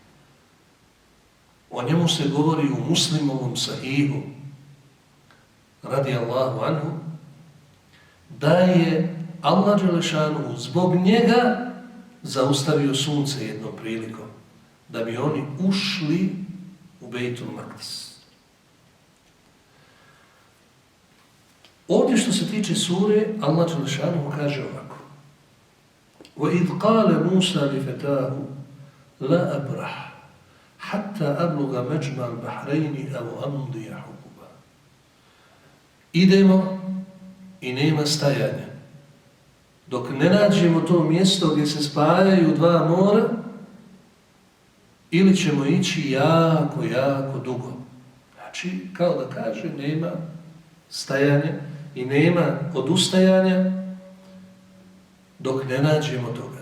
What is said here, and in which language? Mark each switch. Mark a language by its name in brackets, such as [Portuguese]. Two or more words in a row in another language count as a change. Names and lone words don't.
[Bosnian] O njemu se govori u Muslimovom sahihu, [Arabic] رضي الله عنه, [Bosnian] da je Allah dželešanu zbog njega zaustavio sunce jednom prilikom, da bi oni ušli u Bejtul Makdis. Ovdje što se tiče sure, Allah dželešanu kaže ovako: [Arabic] وَإِذْ قَالَ مُوسَى لِفَتَاهُ لَا أَبْرَحْ حَتَّى أَبْلُغَ مَجْمَعَ الْبَحْرَيْنِ أَوْ أَمْضِيَ حُقُبًا. [Bosnian] Idemo i nema stajanja dok ne nađemo to mjesto gdje se spajaju 2 mora, ili ćemo ići jako, jako dugo. Znači, kao da kaže, nema stajanja i nema odustajanja dok ne nađemo toga.